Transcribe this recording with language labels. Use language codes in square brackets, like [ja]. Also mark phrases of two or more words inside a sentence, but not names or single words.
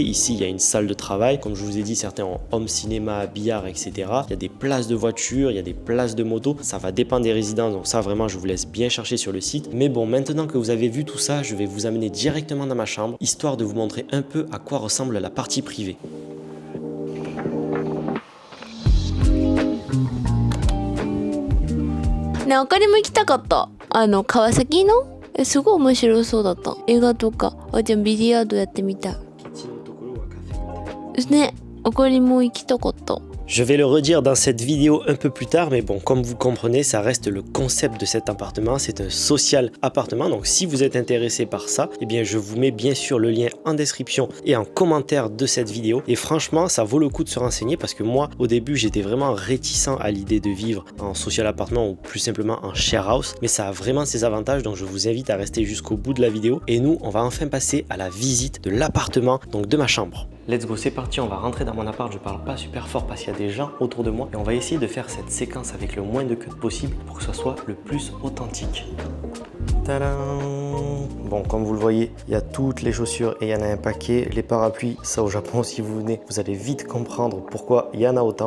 [fr] Ici il y a une salle de travail, comme je vous ai dit, certains ont home cinéma, billard, etc. Il y a des places de voiture, il y a des places de moto, ça va dépendre des résidences, donc ça vraiment je vous laisse bien chercher sur le site. Mais bon, maintenant que vous avez vu tout ça, je vais vous amener directement dans ma chambre, histoire de vous montrer un peu à quoi ressemble la partie privée. [ja] ね、あかりも行きたかった。川崎のすごい面白そうだった。映画とか、じゃあビリヤードやってみたい。ね、あかりも行きたかった。 [fr] Je vais le redire dans cette vidéo un peu plus tard, mais bon, comme vous comprenez, ça reste le concept de cet appartement. C'est un social appartement, donc si vous êtes intéressé par ça, eh bien je vous mets bien sûr le lien en description et en commentaire de cette vidéo. Et franchement, ça vaut le coup de se renseigner, parce que moi, au début, j'étais vraiment réticent à l'idée de vivre en social appartement ou plus simplement en [en] share house, [fr] mais ça a vraiment ses avantages, donc je vous invite à rester jusqu'au bout de la vidéo. Et nous, on va enfin passer à la visite de l'appartement, donc de ma chambre. [en] Let's go, [fr] c'est parti, on va rentrer dans mon appart. Je parle pas super fort parce qu'il y a des gens autour de moi, et on va essayer de faire cette séquence avec le moins de cuts possible pour que ça soit le plus authentique. Tadam! Bon, comme vous le voyez, il y a toutes les chaussures et il y en a un paquet. Les parapluies, ça au Japon, si vous venez, vous allez vite comprendre pourquoi il y en a autant.